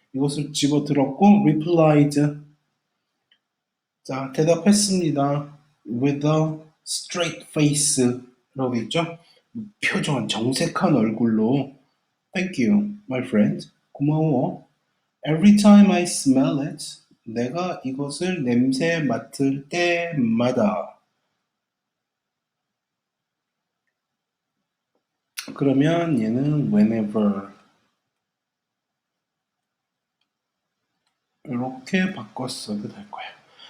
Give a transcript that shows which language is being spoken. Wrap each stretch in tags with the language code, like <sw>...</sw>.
<ko>이것을 집어들었고 replied 자, 대답했습니다.</ko> <en>with a straight face</en> <ko>라고 있죠. 표정은 정색한 얼굴로</ko> <en>thank you, my friend.</en> <ko>고마워.</ko> <en>every time I smell it</en> <ko>내가 이것을 냄새 맡을 때마다 그러면 얘는 whenever 이렇게 바꿨어도 될 거예요.</ko>